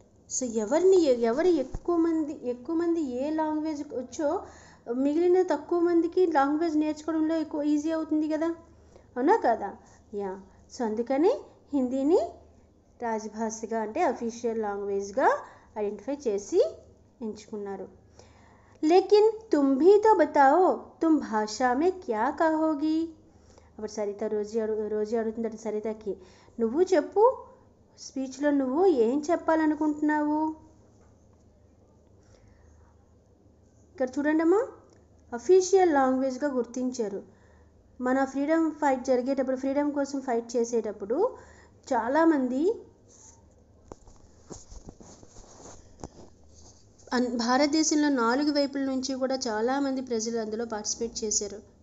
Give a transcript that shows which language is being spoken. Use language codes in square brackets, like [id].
[te] So ఎవరు ఎక్కువ మంది ఏ లాంగ్వేజ్ వచ్చో మిగిలిన తక్కువ మందికి లాంగ్వేజ్ నేర్చుకోవడంలో ఎక్కువ ఈజీ అవుతుంది కదా, అవునా కదా? యా. సో అందుకని హిందీని రాజభాషగా అంటే అఫీషియల్ లాంగ్వేజ్గా ఐడెంటిఫై చేసి ఎంచుకున్నారు. [hi] లేకిన్ తుమ్ భీ తో బతాओ तुम भाषा में क्या कहोगी. [te] అప్పుడు సరిత రోజీ అడుగుతుందట సరితకి, నువ్వు చెప్పు, స్పీచ్లో నువ్వు ఏం చెప్పాలనుకుంటున్నావు. ఇక్కడ చూడండి అమ్మా, అఫీషియల్ లాంగ్వేజ్గా గుర్తించారు. మన ఫ్రీడమ్ ఫైట్ జరిగేటప్పుడు, ఫ్రీడమ్ కోసం ఫైట్ చేసేటప్పుడు చాలామంది భారతదేశంలో 4 వైపుల నుంచి కూడా చాలామంది ప్రజలు అందులో పార్టిసిపేట్ చేశారు.